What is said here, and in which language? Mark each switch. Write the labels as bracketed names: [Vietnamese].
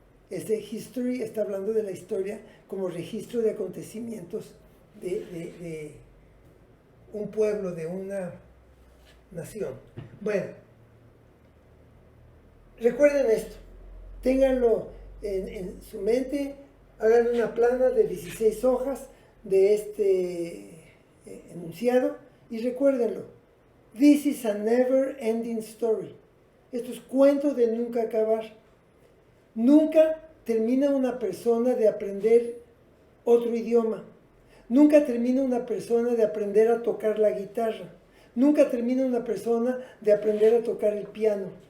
[Spanish] Este History está hablando de la historia como registro de acontecimientos de un pueblo, de una nación. Bueno, recuerden esto, ténganlo en su mente, hagan una plana de 16 hojas de este enunciado y recuérdenlo. [English] This is a never ending story. [Spanish] Esto es cuento de nunca acabar. Nunca termina una persona de aprender otro idioma. Nunca termina una persona de aprender a tocar la guitarra. Nunca termina una persona de aprender a tocar el piano.